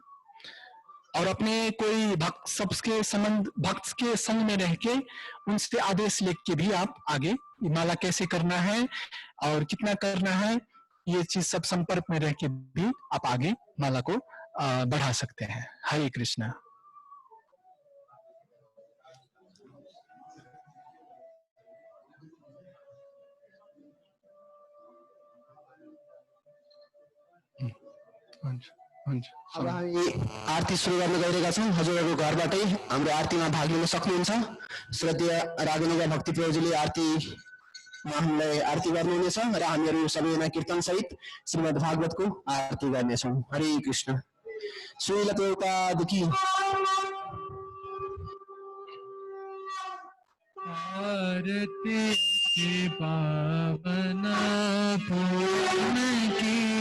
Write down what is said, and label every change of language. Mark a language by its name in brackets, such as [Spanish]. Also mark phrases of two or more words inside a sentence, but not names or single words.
[Hindi] और अपने कोई भक्त सबके संबंध भक्त के संग में रह के उनसे आदेश लेके भी आप आगे माला कैसे करना है और कितना करना है, ये चीज सब संपर्क में रह के भी आप आगे माला को बढ़ा सकते हैं। हरे कृष्णा। [Nepali] अब हामी आरती सुरु गर्न गइरहेका छौँ। हजुरहरू घरबाटै हाम्रो आरतीमा भाग लिन सक्नुहुन्छ। श्रद्धेय रागनिका भक्ति प्रयोजीले आरतीमा हामीलाई आरती गर्नुहुनेछ र हामीहरू सबैजना कीर्तन सहित श्रीमद् भागवतको आरती गर्नेछौँ। [Hindi] हरे कृष्ण। श्रील प्रभुपादकी आरती के पावन पूर्ण की